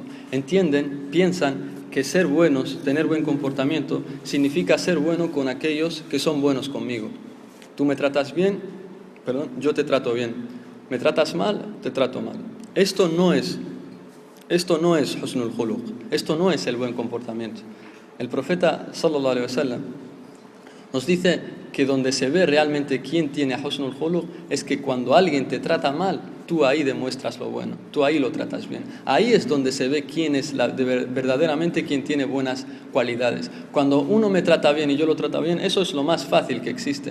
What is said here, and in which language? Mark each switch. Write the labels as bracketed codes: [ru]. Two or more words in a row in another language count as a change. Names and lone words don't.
[es] Piensan que ser buenos, tener buen comportamiento, significa ser bueno con aquellos que son buenos conmigo. Tú me tratas bien, yo te trato bien. Me tratas mal, te trato mal. Esto no es [ar] حسن الخلق, [es] esto no es el buen comportamiento. El profeta sallallahu alaihi wasallam nos dice que donde se ve realmente quién tiene [ar] حسن الخلق [es] es que cuando alguien te trata mal, tú ahí demuestras lo bueno, tú ahí lo tratas bien. Ahí es donde se ve quién es verdaderamente quien tiene buenas cualidades. Cuando uno me trata bien y yo lo trato bien, eso es lo más fácil que existe.